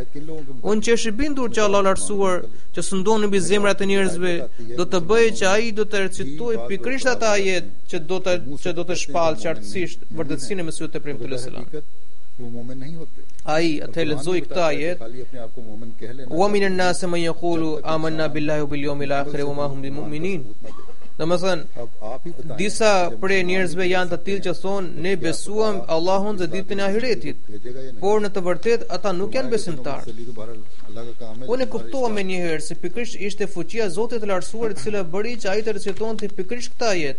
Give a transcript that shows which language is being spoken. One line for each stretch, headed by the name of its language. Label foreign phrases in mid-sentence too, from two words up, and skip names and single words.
Albanian: Unë që është i bindur që Allahu Lartësuar që sundon mbi zemrat e njerëzve do të bëjë që ai do të recitojë pikërisht ata ajet që do të shpallë qartësisht vërtetësinë e Mesihut të premtuar selam. Ai atë lexoi këtë ajet,
Arabic: ومن الناس من يقول آمنا بالله وباليوم الآخر وما هم بمؤمنين.
Albanian: Domethënë, disa prej njerëzve janë të tillë që thonë ne besuam Allahun dhe ditën e ahiretit, por në të vërtetë ata nuk janë besimtarë. Unë e kuptova me njëherë se pikërisht ishte fuqia e Zotit të Lartësuar e cila bëri që ai të recitonte pikërisht këtë ajet.